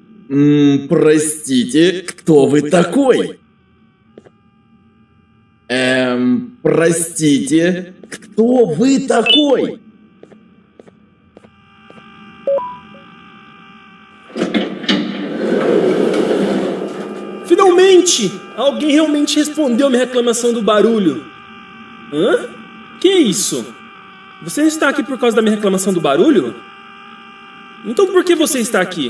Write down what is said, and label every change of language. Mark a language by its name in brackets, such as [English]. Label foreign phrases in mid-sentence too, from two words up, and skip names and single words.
[Russian] Простите, кто вы такой? Простите, кто вы такой? [Portuguese] Finalmente! Alguém realmente respondeu minha reclamação do barulho. Hã? Que é isso? Você não está aqui por causa da minha reclamação do barulho? Então por que você está aqui?